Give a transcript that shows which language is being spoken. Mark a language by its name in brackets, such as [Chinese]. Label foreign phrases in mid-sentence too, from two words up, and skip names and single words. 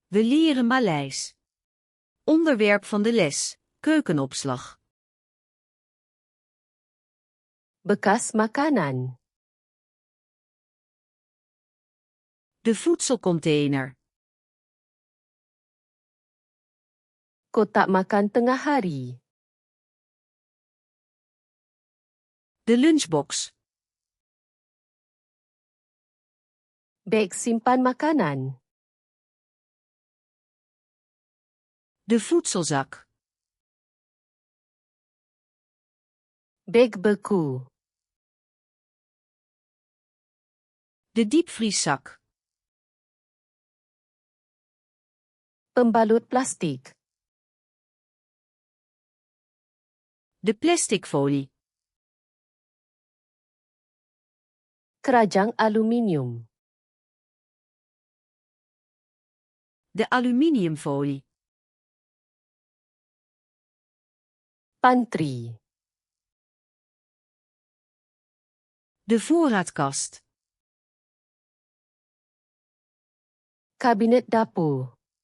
[Dutch] We leren Maleis. Onderwerp van de les: keukenopslag. [Malay] Bekas makanan. [Dutch] De voedselcontainer. [Malay] Kotak makan tengah hari. [Dutch] De lunchbox. [Malay] Beg simpan makanan. [Dutch] De voedselzak. [Malay] Beg beku. [Dutch] De diepvrieszak. [Malay] Pembalut plastik. [Dutch] De plasticfolie. [Malay] Kerajang aluminium. [Dutch] De aluminiumfolie. [Malay] Pantry. [Dutch] De voorraadkast. [Malay] Kabinet dapur.